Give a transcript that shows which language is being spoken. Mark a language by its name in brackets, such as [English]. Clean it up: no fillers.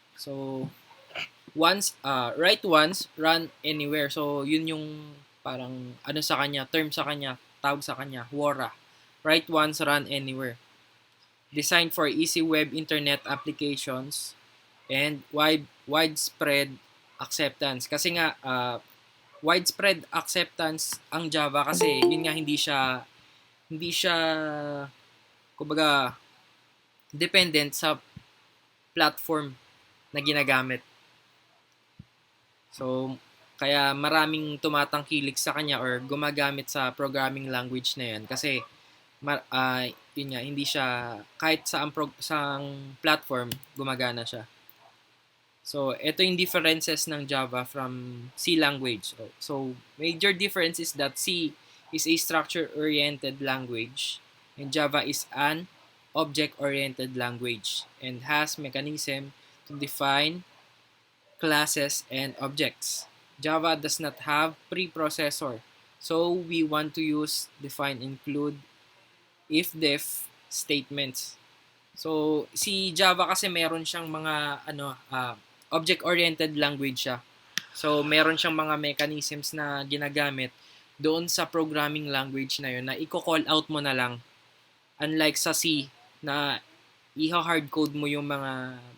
[English] So, write once, run anywhere. [Filipino] So, yun yung parang sa kanya, term sa kanya, tawag sa kanya, WORA. [English] Write once, run anywhere. Designed for easy web internet applications and widespread acceptance. [Filipino] Kasi nga, widespread acceptance ang Java kasi yun nga hindi siya kumbaga dependent sa platform na ginagamit. So, kaya maraming tumatangkilik sa kanya or gumagamit sa programming language na yan kasi yun nga, hindi siya kahit sa ang platform gumagana siya. So, ito yung differences ng Java from C language. [English] So, major difference is that C is a structure-oriented language and Java is an object-oriented language and has mechanism to define classes and objects. Java does not have preprocessor. So, we want to use define, include, if-def statements. [Filipino] So, si Java kasi meron siyang mga object-oriented language siya. So, meron siyang mga mechanisms na ginagamit doon sa programming language na yun na i-call out mo na lang. Unlike sa C na i-hardcode mo yung mga